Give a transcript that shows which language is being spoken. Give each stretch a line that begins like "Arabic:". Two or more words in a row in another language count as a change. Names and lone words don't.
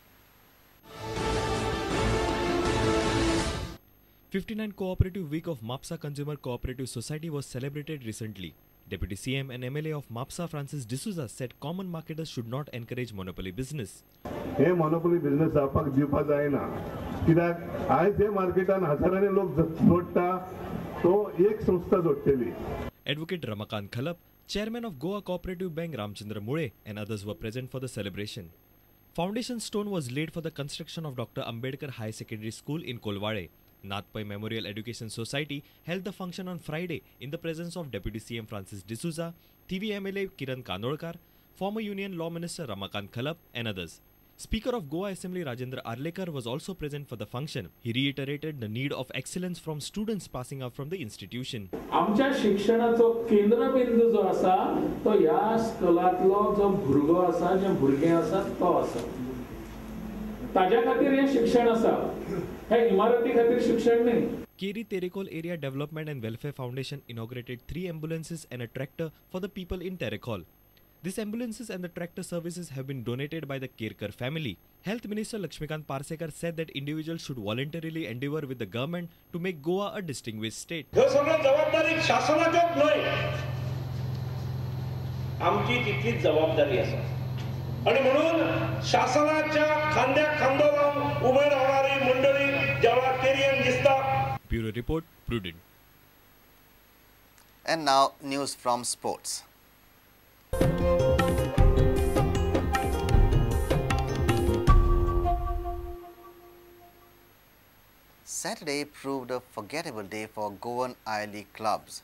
English: 59 Cooperative Week of MAPSA Consumer Cooperative Society was celebrated recently. Deputy CM and MLA of MAPSA Francis D'Souza said common marketers should not encourage monopoly business.
Konkani: हे
English: monopoly business
Konkani: आपाक दिवपा जायना कित्याक आयज हे मार्केटान हजारांनी लोक जोडटा तो एक संस्था जोडटली.
English: Advocate Ramakant Khalap, chairman of Goa Cooperative Bank Ramchandra Mule and others were present for the celebration. Foundation stone was laid for the construction of Dr. Ambedkar High Secondary School in Kolwade. Nathpai Memorial Education Society held the function on Friday in the presence of Deputy CM Francis D'Souza, TV MLA Kiran Kanolkar, former Union Law Minister Ramakant Khalap and others. Speaker of Goa Assembly Rajendra Arlekar was also present for the function. He reiterated the need of excellence from students passing out from the institution.
Konkani: आमच्या शिक्षणाचो केंद्रबिंदू जो आसा तो ह्या स्कुलांतलो जो भुरगो आसा जे भुरगे आसा तो आसा. ताज्या खातीर हे शिक्षण आसा. हे इमारती खातीर शिक्षण न्ही.
English: Keri Terekol Area Development and Welfare Foundation inaugurated 3 ambulances and a tractor for the people in Terekol. These ambulances and the tractor services have been donated by the Kerkar family. Health Minister Lakshmikant Parsekar said that individuals should voluntarily endeavour with the government to make Goa a distinguished state.
Konkani: ह्यो सगळ्यो जबाबदारी शासनाच्योच न्हय, आमची तितलीच जबाबदारी आसा. आणि म्हणून शासनाच्या खांद्याक खांदो लावून उबे रावणारी मंडळी जेव्हा केरियन दिसता.
English: Bureau Report, Prudent. And now news from sports. Saturday proved a forgettable day for Goan I-League clubs.